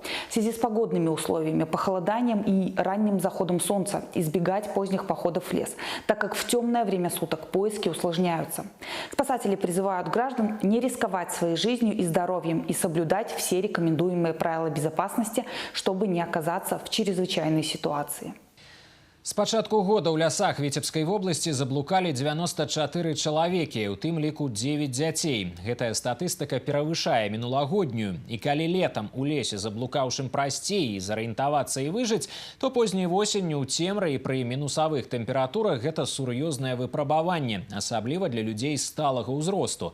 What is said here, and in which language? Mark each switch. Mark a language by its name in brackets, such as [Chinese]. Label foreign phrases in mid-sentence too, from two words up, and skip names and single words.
[Russian] В связи с погодными условиями, похолоданием и ранним заходом солнца избегать поздних походов в лес, так как в темное время суток поиски усложняются. Спасатели призывают граждан не рисковать своей жизнью и здоровьем и соблюдать все рекомендуемые правила безопасности, чтобы не оказаться в чрезвычайной ситуации. [Belarusian] С пачатку года ў лясах Віцебскай вобласці заблукалі 94 чалавекі, у тым ліку 9 дзяцей. Гэтая статыстыка перавышае мінулагоднюю. І калі летам у лесе заблукаўшым прасцей зарыентавацца і выжыць, то позняй восенню ў цемры і пры мінусавых тэмпературах гэта сур'ёзнае выпрабаванне, асабліва для людзей сталага ўзросту.